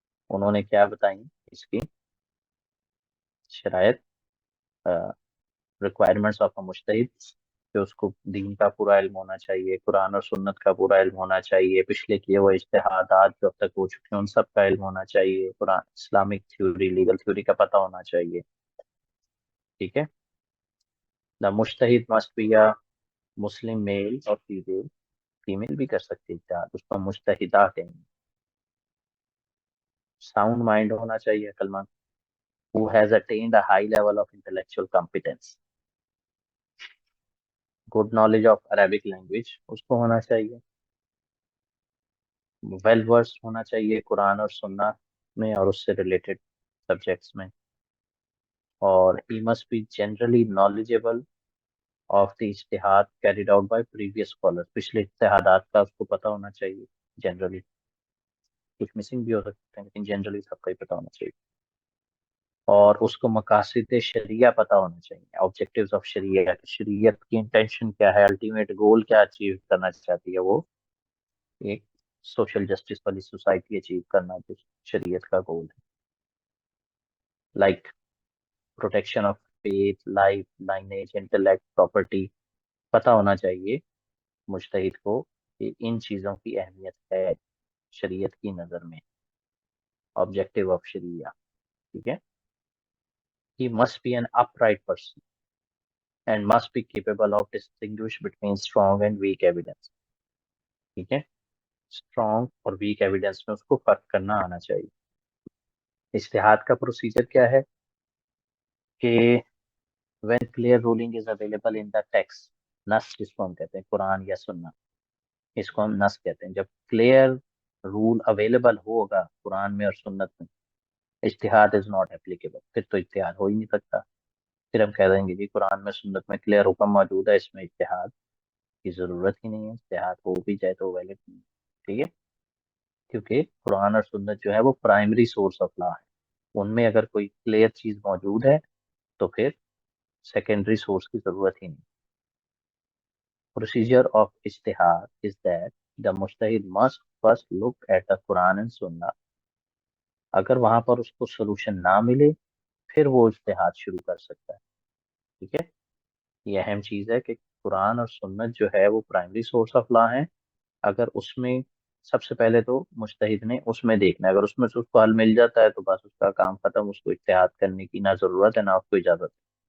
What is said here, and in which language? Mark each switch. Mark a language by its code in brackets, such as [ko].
[ur] انہوں نے کیا بتائی اس کی شرائط, requirements of a مجتہد, کہ اس کو دین کا پورا علم ہونا چاہیے, قرآن اور سنت کا پورا علم ہونا چاہیے, پچھلے کیے ہوئے اجتہادات جو اب تک ہو چکے ہیں ان سب کا علم ہونا چاہیے, قرآن اسلامک تھیوری لیگل تھیوری کا پتہ ہونا چاہیے. ٹھیک ہے. دا مجتہد must be a مسلم میل اور فیمیل بھی کر سکتی ہے اجتہاد, اس کو مجتہدہ کہیں گے. [en] sound mind [ur] ہونا چاہیے, عقل مند, [en] who has attained a high level of intellectual competence. good knowledge of Arabic language [ur] اس کو ہونا چاہیے. [en] well versed [ur] ہونا چاہیے قرآن اور سنت میں اور اس سے ریلیٹڈ سبجیکٹس میں. [en] اور he must be generally knowledgeable of the اجتہاد carried out by previous scholars. [ur] پچھلے اجتہادات کا اس کو پتہ ہونا چاہیے جنرلی. کچھ مسنگ بھی ہو سکتے ہیں لیکن جنرلی سب کا ہی پتہ ہونا چاہیے. اور اس کو مقاصد شریعہ پتہ ہونا چاہیے, آبجیکٹیوز آف شریعہ, شریعت کی انٹینشن کیا ہے, الٹیمیٹ گول کیا اچیو کرنا چاہتی ہے وہ, ایک سوشل جسٹس والی سوسائٹی اچیو کرنا جو شریعت کا گول ہے. Like protection of faith, life, لائنیج, intellect, property, پتہ ہونا چاہیے مجتہد کو کہ ان چیزوں کی اہمیت ہے شریعت کی نظر میں, آبجیکٹیو آف شریعہ. ٹھیک ہے. [en] He must be an upright person and must be capable of distinguish between strong and weak evidence. [ur] ٹھیک ہے. اسٹرانگ اور ویک ایویڈنس میں اس کو فرق کرنا آنا چاہیے. اجتہاد کا پروسیجر کیا ہے کہ [en] when clear ruling is available in the text, [ur] نص جس کو ہم کہتے ہیں قرآن یا سنت, اس کو ہم نص کہتے ہیں. جب کلیئر رول اویلیبل ہوگا قرآن میں اور سنت میں، اجتہاد از ناٹ اپلیکیبل، پھر تو اجتہاد ہو ہی نہیں سکتا. پھر ہم کہہ دیں گے جی قرآن میں سنت میں کلیئر حکم موجود ہے، اس میں اجتہاد کی ضرورت ہی نہیں ہے، اجتہاد ہو بھی جائے تو ویلڈ نہیں ہے. ٹھیک ہے، کیونکہ قرآن اور سنت جو ہے وہ پرائمری سورس آف لا ہے، ان میں اگر کوئی کلیئر چیز موجود ہے تو پھر سیکنڈری سورس کی ضرورت ہی نہیں. [en] Procedure of ijtihad is that the mujtahid must first look at the Quran and Sunnah. [ur] اگر وہاں پر اس کو سولوشن نہ ملے پھر وہ اجتہاد شروع کر سکتا ہے. ٹھیک ہے، یہ اہم چیز ہے کہ قرآن اور سنت جو ہے وہ پرائمری سورس آف لا ہے. اگر اس میں سب سے پہلے تو مجتہد نے اس میں دیکھنا ہے، اگر اس میں سے اس کو حل مل جاتا ہے تو بس اس کا کام ختم، اس کو اجتہاد کرنے کی نہ ضرورت ہے نہ اس کو اجازت ہے.